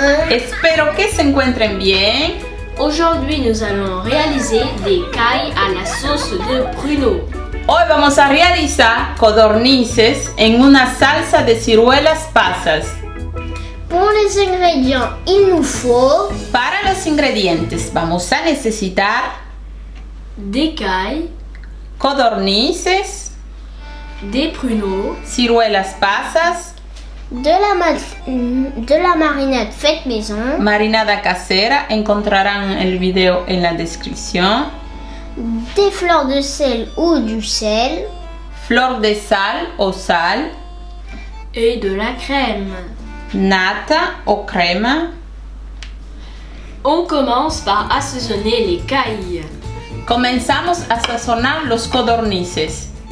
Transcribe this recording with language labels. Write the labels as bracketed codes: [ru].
[es] Espero que se encuentren bien. [fr] Aujourd'hui, nous allons réaliser des cailles à la sauce de pruneaux. [es] Hoy vamos a realizar codornices en una salsa de ciruelas pasas. [fr] Pour les ingrédients, il nous faut [es] Para los ingredientes vamos a necesitar [fr] des cailles, [es] codornices, [fr] des pruneaux, [es] ciruelas pasas, [fr] de la marinade faite maison, [es] marinada casera, encontrarán el video en la descripción, [fr] des fleurs de sel ou du sel, [es] flor de sal o sal, [fr] et de la crème. [es] nata o crema. [fr] On commence par assaisonner les cailles. [es] Comenzamos a sazonar los codornices.